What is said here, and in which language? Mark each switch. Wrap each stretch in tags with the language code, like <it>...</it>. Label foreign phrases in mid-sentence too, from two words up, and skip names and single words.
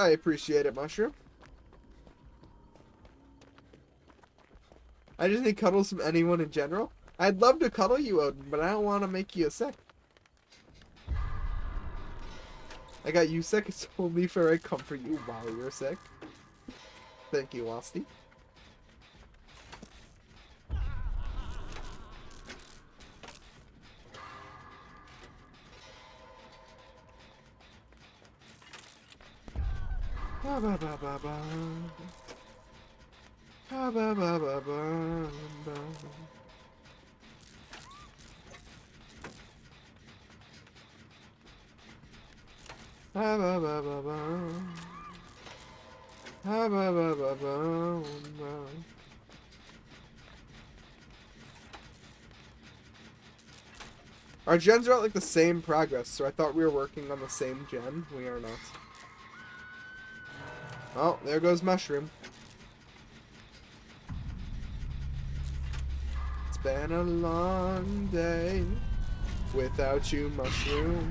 <en>I appreciate it, Mushroom. I just need cuddles from anyone in general. I'd love to cuddle you, Odin, but I don't want to make you sick. I got you sick. It's only fair I comfort you while you're sick. Thank you, Wasty. Ba ba ba ba ba. Ba ba ba ba ba ba. Ba ba ba ba ba. Ba ba ba ba ba ba. Our gens are at like the same progress, so I thought we were working on the same gen. We are not. Oh, there goes Mushroom. It's been a long day without you, Mushroom.</en>